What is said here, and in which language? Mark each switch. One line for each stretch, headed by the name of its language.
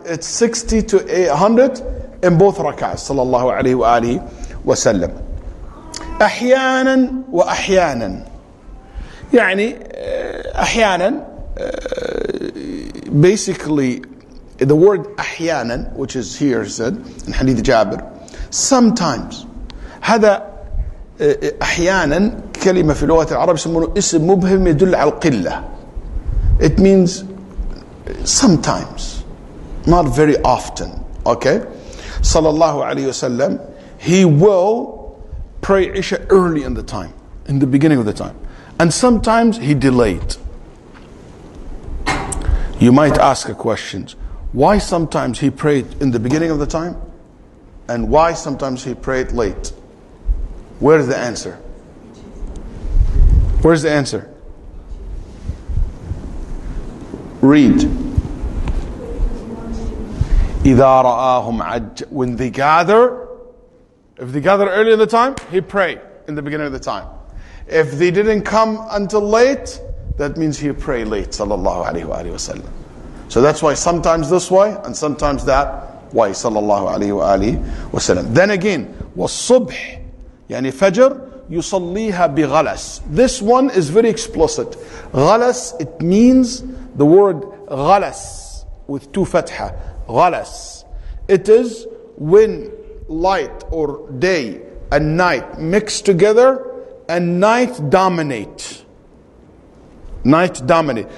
English: It's 60 to 100 in both rak'ahs. Sallallahu alayhi wa alihi wa sallam.
Arabic: أحيانا وأحيانا. يعني أحيانا,
English: basically the word أحيانا, which is here said in Hadith Jabir, sometimes.
Arabic: هذا أحيانا كلمة في لغة العرب يسمونه اسم مبهم يدل على القلة.
English: It means sometimes, not very often. Okay? Sallallahu alayhi wasallam, he will pray Isha early in the time, in the beginning of the time. And sometimes he delayed. You might ask a question, why sometimes he prayed in the beginning of the time? And why sometimes he prayed late? Where's the answer? Where's the answer? Read.
Arabic: إِذَا رَآهُمْ عَجَّ.
English: When they gather, if they gather early in the time, he prayed in the beginning of the time. If they didn't come until late, that means he prayed late. Sallallahu alayhi wa sallam. So that's why sometimes this way and sometimes that way. Sallallahu alayhi wa sallam. Then again,
Arabic: وَالصُّبْحِ يعني فجر يصليها بغلس.
English: This one is very explicit. غلس, it means the word غلس with two fatha. غلس. It is when light or day and night mix together and night dominate. Night dominate.